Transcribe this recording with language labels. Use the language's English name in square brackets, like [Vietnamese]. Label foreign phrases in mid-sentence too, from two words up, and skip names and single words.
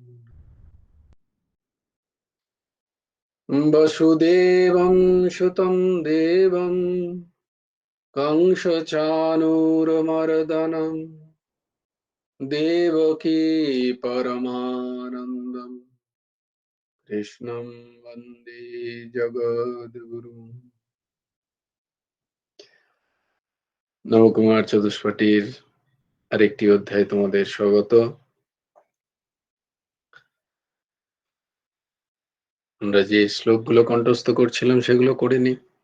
[Sanskrit] वसुदेवं सुतं देवं कंसचाणूरमर्दनं देवकी परमानन्दं कृष्णं वन्दे जगद्गुरुम्। [Bangla] নবকুমার চতুষ্পটির আরেকটি অধ্যায়ে তোমাদের স্বাগত। আমরা যে শ্লোকগুলো কণ্ঠস্থ করছিলাম সেগুলো করে নিই।